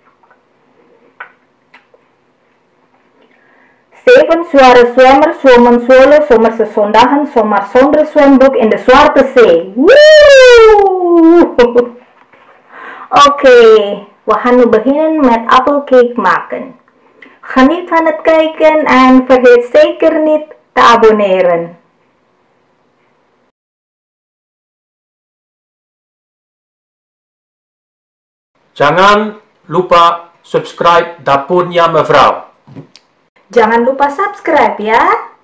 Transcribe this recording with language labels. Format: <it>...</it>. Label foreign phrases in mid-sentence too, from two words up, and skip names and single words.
<nl>Zeven zware zwemmers zwommen, zoals zomerse zondagen, zomaar zonder zwembroek in de Zwarte Zee. Woe! Oké, we gaan nu beginnen met appelcake maken. Geniet van het kijken en vergeet zeker niet te abonneren.</nl> <id>Jangan lupa subscribe Dapurnya Mevrouw. Jangan lupa subscribe ya.</id>